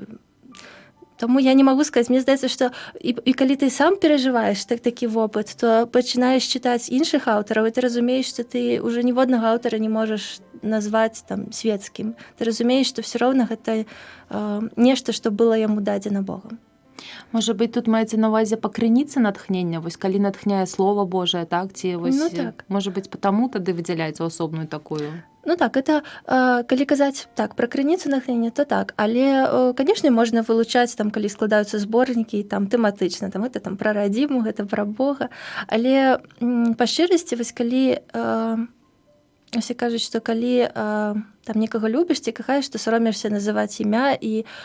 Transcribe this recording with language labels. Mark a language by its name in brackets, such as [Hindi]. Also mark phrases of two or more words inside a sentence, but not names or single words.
[Belarusian] Таму я не магу сказаць, мне здаецца, што і калі ты сам перажываеш такі вопыт, то пачынаеш чытаць іншых аўтараў, і ты разумееш, што ты ўжо ніводнага аўтара не можаш назваць там свецкім. Ты разумееш, што ўсё роўна гэта нешта, што было яму дадзена Богам. [Ukrainian] Може бути, тут мається на увазі по криніці натхнення, ось коли натхняє Слово Божие, так? Ці ось, Ну, так. Може бути, тому тоді виділяється особною такою. Ну так, [Belarusian] это, калі казаць так пра крыніцу натхнення, то так, але канешне можна вылучаць там, калі складаюцца зборнікі там тэматычна, там это там пра радзіму, гэта пра Бога, але па шчырасці вось калі усе кажуць, што калі там некага любіш ці кахаеш, то саромешся называць імя, і